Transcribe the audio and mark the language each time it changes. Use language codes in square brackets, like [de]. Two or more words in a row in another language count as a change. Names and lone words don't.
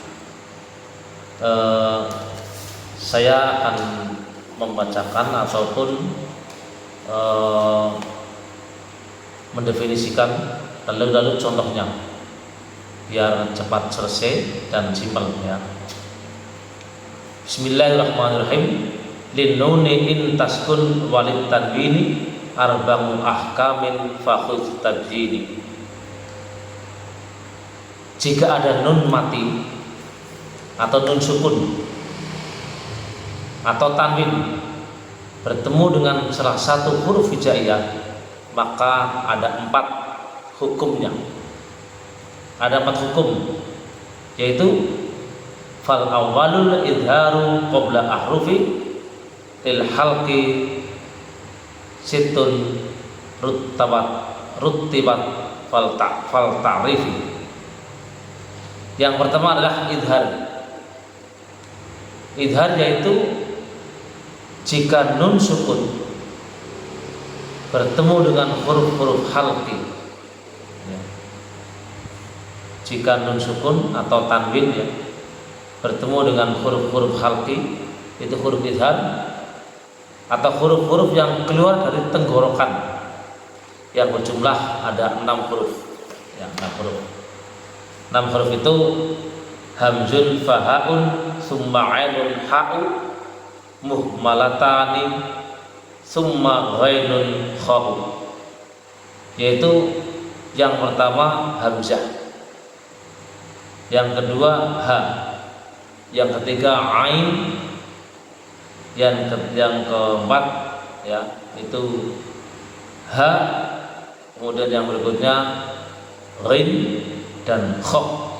[id] Saya akan membacakan ataupun mendefinisikan lalu contohnya biar cepat selesai dan simpel ya. [ar] بسم الله الرحمن الرحيم. للنون إن تسكن وللتنوين أربع أحكام فخذ تبييني. [id] Jika ada nun mati atau nun sukun atau tanwin bertemu dengan salah satu huruf hijaiyah, maka ada 4 hukumnya. Ada 4 hukum, yaitu [ar] فالأول الإظهار قبل أحرف للحلق ست رتبت فلتعرف. [id] Yang pertama adalah idhar. Idhar yaitu jika nun sukun bertemu dengan huruf-huruf halqi. Jika nun sukun atau tanwin ya, bertemu dengan huruf-huruf khalqi, itu huruf idhar, atau huruf-huruf yang keluar dari tenggorokan yang berjumlah ada 6 huruf. Ya, 6 huruf. 6 huruf itu [ar] همز فهاء ثم عين حاء مهملتان ثم غين خاء. [id] Yaitu yang pertama hamzah, yang kedua ha, yang ketiga ain, yang keempat ya itu ha, kemudian yang berikutnya ghin dan kha ya.